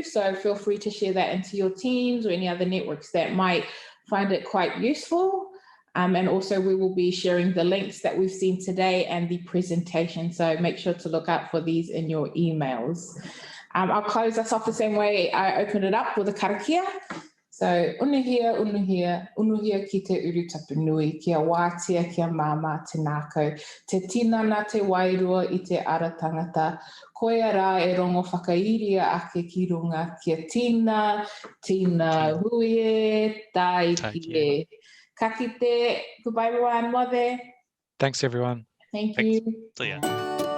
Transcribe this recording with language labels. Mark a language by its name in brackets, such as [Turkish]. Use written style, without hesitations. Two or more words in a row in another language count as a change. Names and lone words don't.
[English] So feel free to share that into your teams or any other networks that might find it quite useful. And also we will be sharing the links that we've seen today and the presentation. So make sure to look out for these in your emails. I'll close us off the same way I opened it up with a karakia. [Māori] So, unuhia ki te uru tapunui, kia wātia kia māma te nākau, te tinana te wairua I te ara tangata, koia rā e rongo whakairia ake ki runga kia tina hui tai ki e. Ka kite, [English] goodbye everyone, mother. Thanks everyone. Thank you. See ya.